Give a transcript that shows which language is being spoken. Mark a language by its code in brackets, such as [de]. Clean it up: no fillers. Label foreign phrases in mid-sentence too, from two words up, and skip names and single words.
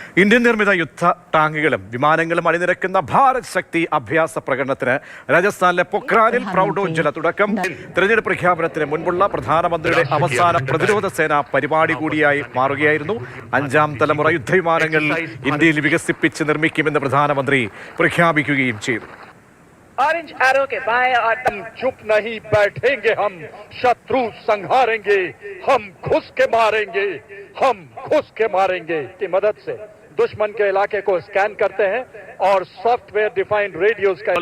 [ml] ഇന്ത്യൻ നിർമ്മിത യുദ്ധ ടാങ്കുകളും വിമാനങ്ങളും അണിനിരക്കുന്ന ഭാരത് ശക്തി അഭ്യാസ പ്രകടനത്തിന് രാജസ്ഥാനിലെ പൊഖ്രാനിൽ പ്രൗഢോജ്വല തുടക്കം. തെരഞ്ഞെടുപ്പ് പ്രഖ്യാപനത്തിന് മുൻപുള്ള പ്രധാനമന്ത്രിയുടെ അവസാന പ്രതിരോധ സേന പരിപാടി കൂടിയായി മാറുകയായിരുന്നു. 5ാം തലമുറ യുദ്ധവിമാനങ്ങൾ ഇന്ത്യയിൽ വികസിപ്പിച്ച് നിർമ്മിക്കുമെന്ന് പ്രധാനമന്ത്രി പ്രഖ്യാപിക്കുകയും ചെയ്തു. [en] orange arrow [hi] के बाएं और हम चुप नहीं बैठेंगे, हम शत्रु संहारेंगे, हम घुस के मारेंगे, हम घुस के मारेंगे की मदद से दुश्मन के इलाके को स्कैन करते हैं और [en] software defined radios [hi] का